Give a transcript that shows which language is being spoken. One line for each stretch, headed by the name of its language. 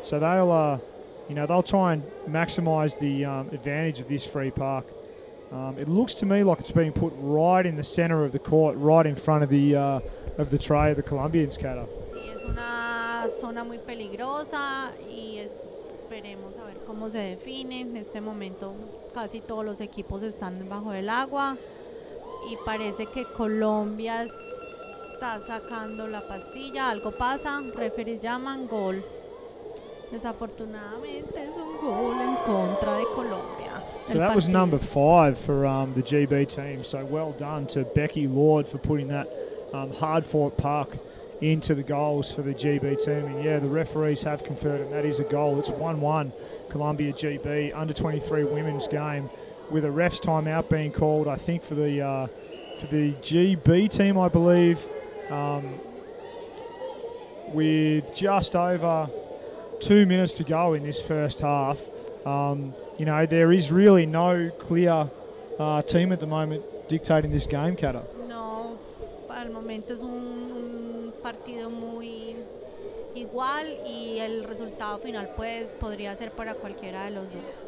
English: So they'll try and maximise the advantage of this free puck. It looks to me like it's being put right in the centre of the court, right in front of the tray of the Colombians, Kata.
Spanish: Sí, es una zona muy peligrosa y esperemos a ver cómo se define. En este momento casi todos los equipos están bajo el agua y parece que Colombia está sacando la pastilla, algo pasa, referees llaman gol. Desafortunadamente es un gol en contra de Colombia.
English: So that was number 5 for the GB team. So well done to Becky Lord for putting that hard-fought puck into the goals for the GB team. And yeah, the referees have conferred, and that is a goal. It's 1-1 Colombia GB under 23 women's game, with a ref's timeout being called, I think, for the GB team, I believe, with just over 2 minutes to go in this first half. There is really no clear team at the moment dictating this game, Kata.
Spanish: No, para el momento es un partido muy igual y el resultado final podría ser para cualquiera de los dos.